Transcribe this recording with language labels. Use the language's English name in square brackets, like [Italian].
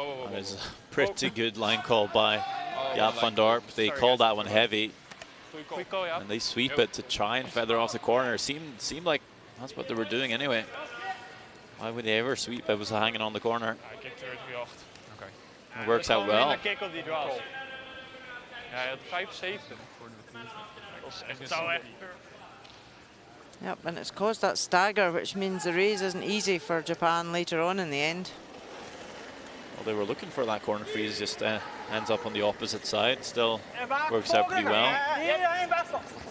[English] That is a pretty good line call by Jaap van Dorp. They called that one heavy. And they sweep it to try and feather off the corner. Seemed like that's what they were doing anyway. Why would they ever sweep? It was hanging on the corner. It works out well. [Dutch] Ja, hij had 75 voor de freeze. Dat is echt zo. [English] Yep, and it's caused that stagger, which means the raise isn't easy for Japan later on in the end. Well, they were looking for that corner freeze, just ends up on the opposite side. Still works out pretty well.